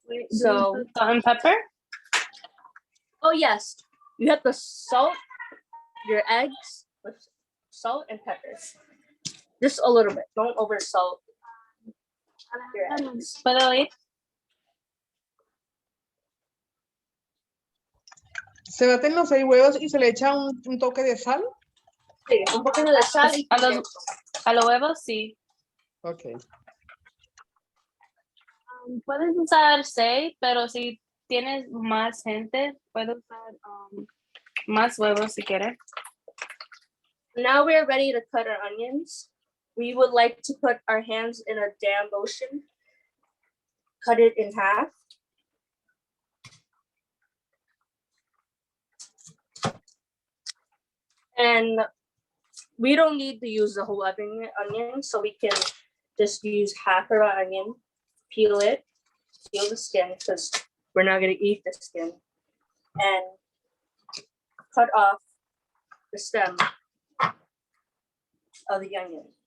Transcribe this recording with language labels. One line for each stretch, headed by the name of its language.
English: So, Salt and pepper. oh yes, you have to salt your eggs with salt and peppers. Just a little bit. Don't over salt your eggs.
Spanish: ¿Puedo ir? Se baten los 6 huevos y se le echa un toque de sal. Sí, un poquito de sal y A los huevos, sí.
English: Ok.
Spanish: Puedes usar 6, pero si tienes más gente, puedes usar más huevos si quieres.
English: Now we're ready to cut our onions. We would like to put our hands in a damp ocean. Cut it in half. And we don't need to use the whole onion, so we can just use half of our onion, peel the skin, because we're not going to eat the skin, and cut off the stem of the onion.